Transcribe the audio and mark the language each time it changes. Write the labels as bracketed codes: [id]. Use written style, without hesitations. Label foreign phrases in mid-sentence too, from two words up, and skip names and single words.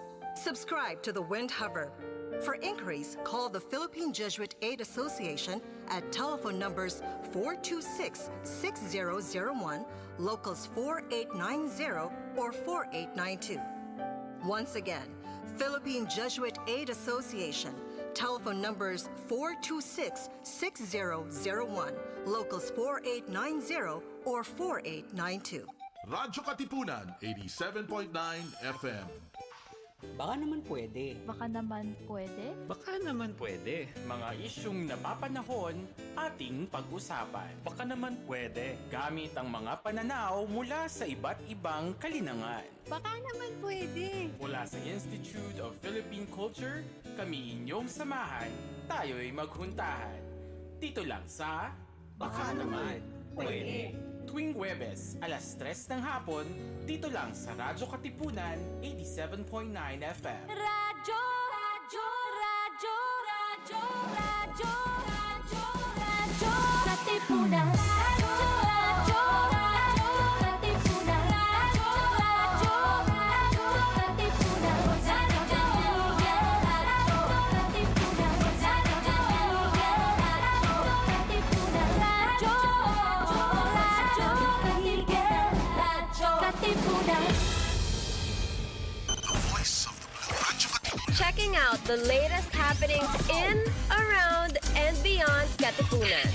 [en] Subscribe to The Wind Hover. For inquiries, call the Philippine Jesuit Aid Association at telephone numbers 426-6001, locals 4890 or 4892. Once again, Philippine Jesuit Aid Association, telephone numbers 426-6001, locals 4890 or 4892. Radyo Katipunan, 87.9 FM. [tl] Baka naman pwede. Baka naman pwede. Baka naman pwede. Mga isyung napapanahon ating pag-usapan. Baka naman pwede. Gamit ang mga pananaw mula sa iba't ibang kalinangan. Baka naman pwede. Mula sa Institute of Philippine Culture, kami inyong samahan, tayo'y maghuntahan. Dito lang sa Baka naman pwede. Tuwing Huwebes, alas 3 ng hapon, dito lang sa Radyo Katipunan, 87.9 FM. Radyo, radyo, radyo, radyo, radyo, radyo, radyo, Katipunan. Radyo, radyo, radyo, Katipunan. Radyo, radyo, radyo, Katipunan. Radyo, radyo, Katipunan. [en] Checking out the latest happenings in, around, and beyond Katipunan.